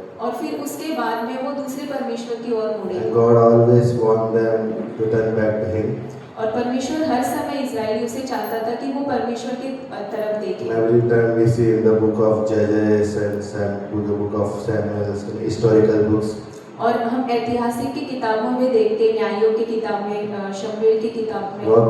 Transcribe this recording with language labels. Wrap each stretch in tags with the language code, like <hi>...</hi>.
<hi>और फिर उसके बाद में वो दूसरे परमेश्वर की ओर मुड़े।</hi> <en>And God always warned them to turn back to Him.</en> <hi>और परमेश्वर हर समय इज़राइलियों से चाहता था कि वो परमेश्वर की तरफ</hi> <en>And</en> <hi>देखें।</hi> <en>every time we see in the book of Judges and the book of Samuel, historical books,</en> <hi>और हम ऐतिहासिक की किताबों में देखते हैं, न्यायों की किताब में, शमूएल की किताब में,</hi>